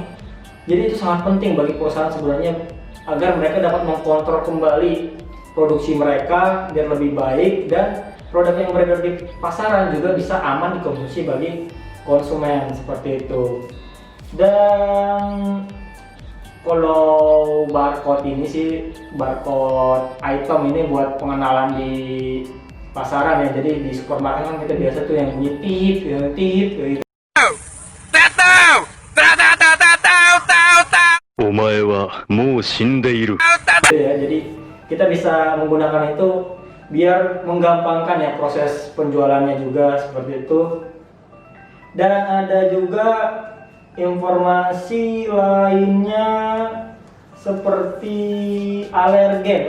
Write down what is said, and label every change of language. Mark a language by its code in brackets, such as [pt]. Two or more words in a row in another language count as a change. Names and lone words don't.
[id] Jadi itu sangat penting bagi perusahaan sebenarnya agar mereka dapat mengkontrol kembali produksi mereka biar lebih baik dan produk yang beredar di pasaran juga bisa aman dikonsumsi bagi konsumen, seperti itu. Dan kalau barcode ini sih, barcode item ini buat pengenalan di pasaran ya. Jadi di supermarket kan kita biasa tuh yang bunyi tip gitu. [ja] お前はもう死んでいる。 [id] Ya, jadi kita bisa menggunakan itu biar menggampangkan ya proses penjualannya juga, seperti itu. Dan ada juga informasi lainnya seperti alergen.